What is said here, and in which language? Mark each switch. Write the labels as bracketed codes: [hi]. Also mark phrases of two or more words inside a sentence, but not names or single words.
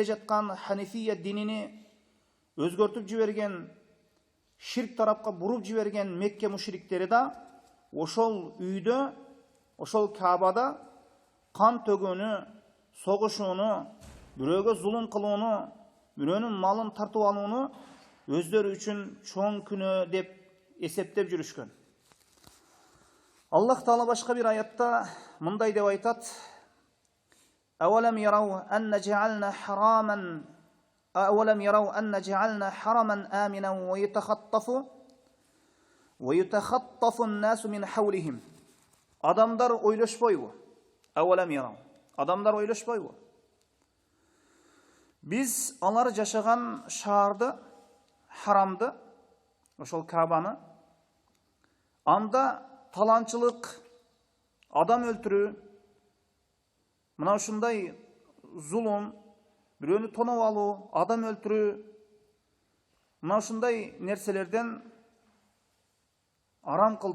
[ky] жаткан Ханифия динини өзгөртүп жиберген, ширк тарапка буруп жиберген Мекке мушриктери да ошол үйдө, ошол Кабада кан төгүүнү, согушууну, бирөөгө зулум кылууну, бирөөнүн малын тартып алууну өздөрү үчүн чоң күнөө деп эсептеп жүрүшкөн. Аллах таала башка бир аятта мындай деп айтат: [ar] أولم يروا أن جعلنا حرما آمنا ويتخطف الناس من حولهم. [ky] Адамдар ойлошпойбу? [ar] أولم يروا. [ky] Адамдар ойлошпойбу? Биз алар жашаган шаарды, харамды, ошол Кабаны анда таланчылык, адам өлтүрүү, мына ушундай зулум, бирөөнү тоноп алуу, адам өлтүрүү, мына ушундай нерселерден арам кылдык.